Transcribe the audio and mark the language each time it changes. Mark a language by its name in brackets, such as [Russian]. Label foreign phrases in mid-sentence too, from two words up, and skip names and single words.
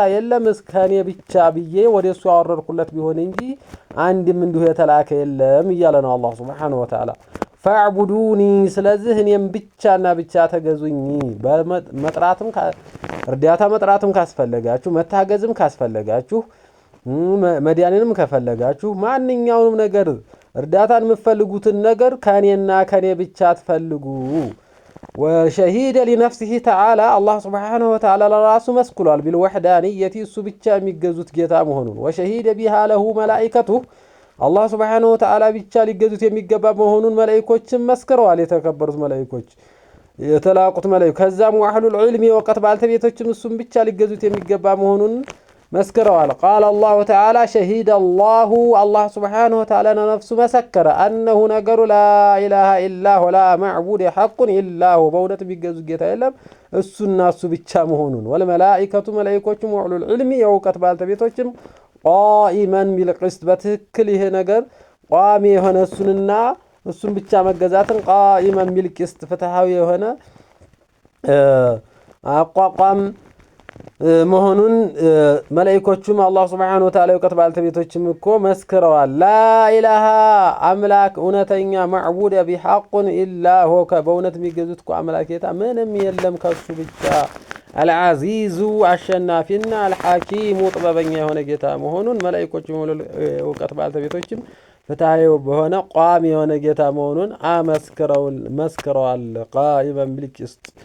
[Amharic] የለም እስከኔ ብቻ ብዬ ወደሱ አወረድኩለት ቢሆን እንጂ አንድም እንዲሁ የተላከ የለም እያለ ነው አላህ [Arabic] سبحانه وتعالى። [Amharic] ፈዕቡዱኒ ስለዚህ እኔም ብቻና ብቻ ተገዙኝ። በመጥራትም እርዳታ መጥራትም ካስፈለጋችሁ መታገዝም ካስፈለጋችሁ መዲያንንም ከፈለጋችሁ ማንኛውንም ነገር እርዳታን የምትፈልጉትን ነገር ከኔና ከኔ ብቻ ትፈልጉ። [Arabic] وشهيد لنفسه تعالى الله سبحانه وتعالى [Amharic] ለራሱ መስክሯል [Arabic] بالوحدانية [Amharic] እሱ ብቻ የሚገዙት ጌታ መሆኑን [Arabic] وشهيد بها له ملائكته الله سبحانه وتعالى [Amharic] ብቻ ሊገዙት የሚገባ መሆኑን መላእክቶችም መስክረዋል። የተከበሩት መላእክቶች የተላቁት መላእክት ከዛም [Arabic] وأهل العلم [Amharic] ወቀት ባልተቤቶችም እሱም ብቻ ሊገዙት የሚገባ መሆኑን መስክረዋል። [Arabic] قال الله تعالى شهد الله سبحانه وتعالى [Amharic] ነፍሱ መሰከረ أنه ነገሩ [Arabic] لا إله إلا هو لا معبود حق إلا هو [Amharic] በእውነት የሚገዙት ጌታ የለም እሱና እሱ ብቻ መሆኑን ወለመላእክቱ መላእክቶችም [Arabic] وأهل العلم [Amharic] የወቀት ባልተቤቶችም [Arabic] قائما بالقسط [Amharic] በትክክል ይሄ ነገር ቋሚ የሆነ እሱንና እሱን ብቻ መገዛትን [Arabic] قائما بالقسط [Amharic] ፍትሃዊ የሆነ አቋቋም መሆኑን መላእክቶቹም አላህ [Arabic] سبحانه وتعالى [Amharic] የወቀት ባልተቤቶችም እኮ መስክረዋል። [Arabic] لا إله [Amharic] አምላክ እውነተኛ [Arabic] معبود بحق إلا هو [Amharic] በእውነት የሚገዙት እኮ አምላክ ጌታ ምንም የለም ከሱ ብቻ አልዓዚዙ አሸናፊና አልሐኪሙ ጥበበኛ የሆነ ጌታ መሆኑን መላእክቶቹም የወቀት ባልተቤቶችም ፍትሃዊ በሆነ ቋሚ የሆነ ጌታ መሆኑን መስክረዋል። [Arabic] قائما بالقسط